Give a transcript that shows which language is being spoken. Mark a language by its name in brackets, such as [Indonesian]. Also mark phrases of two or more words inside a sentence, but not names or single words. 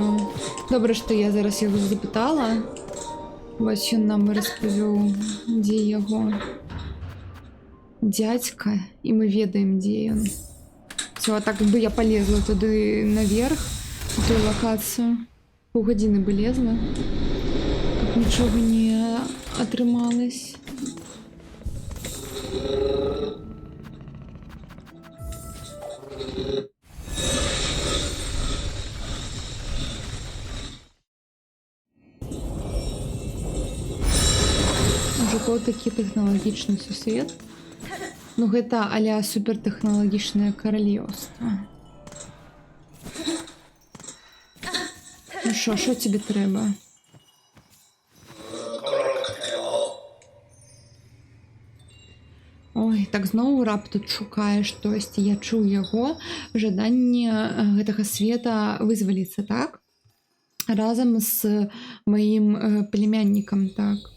[Ukrainian] Добре, що я зараз його запитала. Ось він нам розповів, де його дядька, і ми ведаємо, де він. Все, а так би я полезла туди наверх, в ту локацію. Півгодини би лезла. Так нічого не отрималось. [Belarusian] Ужо такі тэхналагічны сусвет. Ну гэта а-ля супертэхналагічнае каралеўства. [Ukrainian] Ну що тебе трэба? [Belarusian] Ой, так зноў раб тут шукае штосьці. Я чуў яго жаданне гэтага света вызваліцца, так? Разам з маім племяннікам, так.